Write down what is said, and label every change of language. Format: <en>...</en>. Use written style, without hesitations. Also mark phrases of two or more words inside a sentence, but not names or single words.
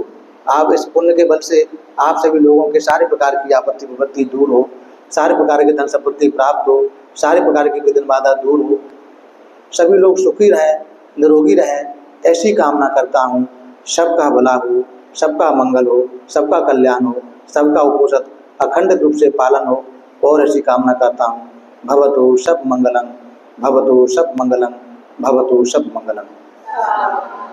<hi>आप इस पुण्य के बल से आप सभी लोगों के सारे प्रकार की आपत्ति विपत्ति दूर हो, सारे प्रकार की धन संपत्ति प्राप्त हो, सारे प्रकार की विघ्न बाधा दूर हो, सभी लोग सुखी रहें, निरोगी रहें, ऐसी कामना करता हूँ। सबका भला हो, सबका मंगल हो, सबका कल्याण हो, सबका उपोषण अखंड रूप से पालन हो, और ऐसी कामना करता हूँ।</hi> <pi>भवतु सब मंगलम, भवतु सब मंगलम, भवतु सब मंगलम।</pi>